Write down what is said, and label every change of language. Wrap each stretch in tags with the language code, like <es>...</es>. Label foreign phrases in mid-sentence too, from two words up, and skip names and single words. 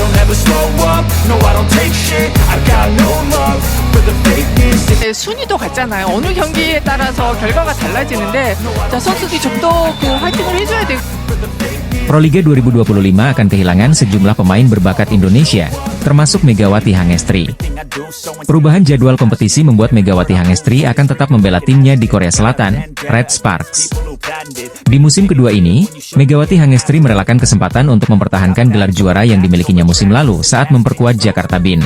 <en>never slow up, no I don't take shit, I got no love for the fakeness.</en> <ko>순위도 같잖아요. 어느 경기에 따라서 결과가 달라지는데 자, 선수들이 좀 더 그 화이팅을 해줘야 되고.</ko> <id>Proliga 2025 akan kehilangan sejumlah pemain berbakat Indonesia, termasuk Megawati Hangestri. Perubahan jadwal kompetisi membuat Megawati Hangestri akan tetap membela timnya di Korea Selatan, Red Sparks. Di musim kedua ini, Megawati Hangestri merelakan kesempatan untuk mempertahankan gelar juara yang dimilikinya musim lalu saat memperkuat Jakarta Bin.</id>